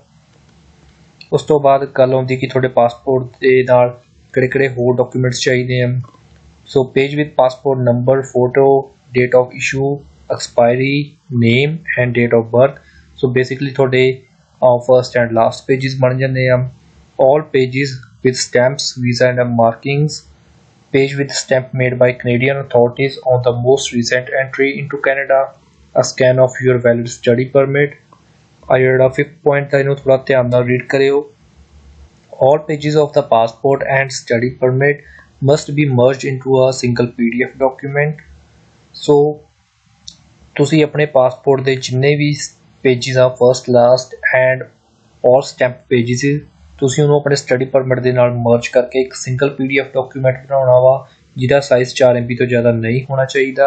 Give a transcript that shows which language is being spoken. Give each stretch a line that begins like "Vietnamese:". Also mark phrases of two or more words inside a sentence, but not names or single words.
Punjabi: ਉਸ ਤੋਂ ਬਾਅਦ ਗੱਲ ਆਉਂਦੀ ਕਿ ਤੁਹਾਡੇ ਪਾਸਪੋਰਟ ਦੇ ਨਾਲ ਕਿਹੜੇ ਹੋਰ ਡਾਕੂਮੈਂਟਸ ਚਾਹੀਦੇ ਆ।
English: so page with passport number, photo, date of issue, expiry, name and date of birth. so basically
Punjabi: ਤੁਹਾਡੇ
English: first and last pages
Punjabi: ਬਣ ਜਾਂਦੇ ਆ।
English: all pages with stamps, visa and markings, page with stamp made by Canadian authorities on the most recent entry into Canada, a scan of your valid study permit।
Punjabi: ਆ ਜਿਹੜਾ
English: 5th point
Punjabi: ਹੈ ਇਹਨੂੰ ਥੋੜ੍ਹਾ ਧਿਆਨ ਨਾਲ ਰੀਡ ਕਰਿਓ।
English: All pages of the passport and study permit must be merged into a single PDF document।
Punjabi: ਸੋ ਤੁਸੀਂ ਆਪਣੇ ਪਾਸਪੋਰਟ ਦੇ ਜਿੰਨੇ ਵੀ ਪੇਜਿਸ ਆ
English: first, last and or stamp pages,
Punjabi: ਤੁਸੀਂ ਉਹਨੂੰ ਆਪਣੇ
English: study permit
Punjabi: ਦੇ ਨਾਲ ਮਰਜ ਕਰਕੇ ਇੱਕ
English: single PDF document
Punjabi: ਬਣਾਉਣਾ ਵਾ ਜਿਹਦਾ ਸਾਈਜ਼ 4 MB ਤੋਂ ਜ਼ਿਆਦਾ ਨਹੀਂ ਹੋਣਾ ਚਾਹੀਦਾ।